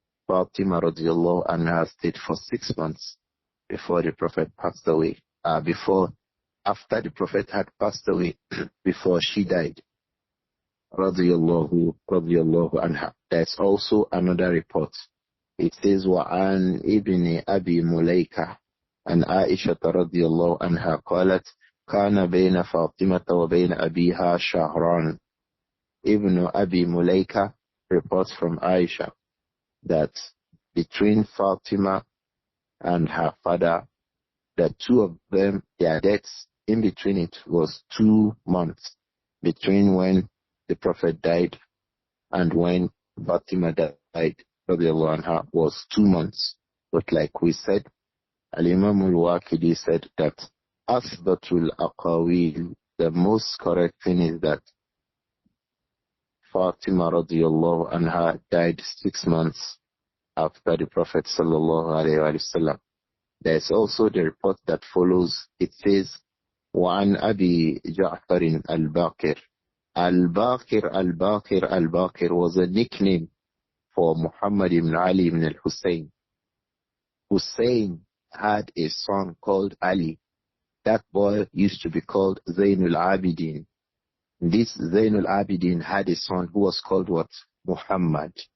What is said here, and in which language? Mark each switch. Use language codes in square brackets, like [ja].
[en] Fatima radiallahu anha stayed for 6 months before the Prophet passed away. After the Prophet had passed away, before she died. Radiallahu anha. There's also another report. It says, [ar] وعن ابن أبي مليكة عن عائشة رضي الله عنها قالت كان بين فاطمة وبين أبيها شهران. [en] Ibn Abi Mulaika reports from Aisha that between Fatima and her father, the two of them, their deaths, in between it was 2 months, between when the Prophet died and when Fatima died, radiallahu anha, was 2 months. But like we said, Al-Imam al-Waqidi said that Asbatul Aqawil, the most correct thing is that Fatima radiallahu anha died 6 months after the Prophet sallallahu alayhi wa sallam. There's also the report that follows. It says, [ar] وعن أبي جعفر الباقر. [en] Al-Baqir was a nickname for Muhammad ibn Ali ibn al-Hussein. Hussein had a son called Ali. That boy used to be called Zainul Abidin. This Zainul Abidin had a son who was called what? Muhammad.